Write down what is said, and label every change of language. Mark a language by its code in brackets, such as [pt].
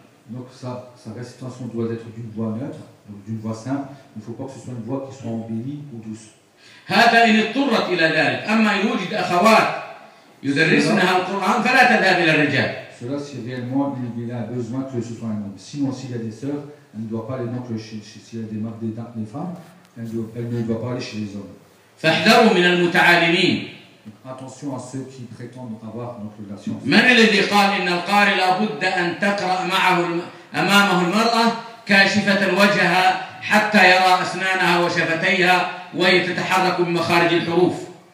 [fr] Donc sa récitation doit être d'une voix neutre, donc d'une voix simple. Il ne faut pas que ce soit une voix qui soit embellie ou douce. [ar] هذا إن اضطرت إلى ذلك. أما يوجد أخوات يدرسنها القرآن فلا تذهب إلى الرجال. [fr] Cela, si réellement il a besoin que ce soit un homme. Sinon, s'il y a des sœurs, elle ne doit pas aller donc chez s'il y a des marques des femmes, elle ne doit pas aller chez les hommes. Donc, attention à ceux qui prétendent avoir donc la science.